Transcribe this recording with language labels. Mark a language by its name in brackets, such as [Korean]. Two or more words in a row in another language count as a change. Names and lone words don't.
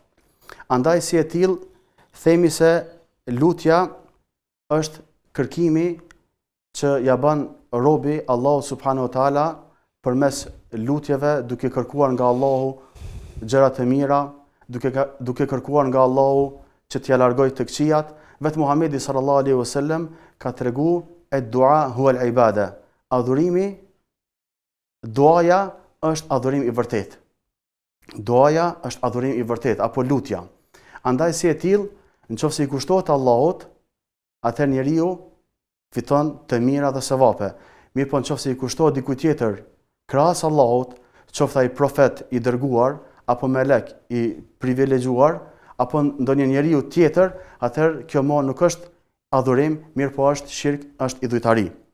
[Albanian] Andaj si e tillë themi se lutja është kërkimi që ja bën robi Allahu [Arabic] سبحانه وتعالى [Albanian] përmes lutjeve, duke kërkuar nga Allahu gjëra të mira, duke kërkuar nga Allahu që t'ia largojë të këqijat. Vetë Muhamedi [Arabic] صلى الله عليه وسلم [Albanian] ka treguar [Arabic] الدعاء هو العبادة. [Albanian] Adhurimi, duaja është adhurim i vërtet. Duaja është adhurim i vërtet, apo lutja. Andaj si e tillë, nëse i kushtohet Allahut, atëherë njeriu fiton të mira dhe sevape. Mirë po nëse i kushtohet dikujt tjetër krahas Allahut, qoftë ai profet i dërguar, apo melek i privilegjuar, apo ndonjë njeriu tjetër, atëherë kjo më nuk është adhurim, mirë po është shirk, është idhujtari.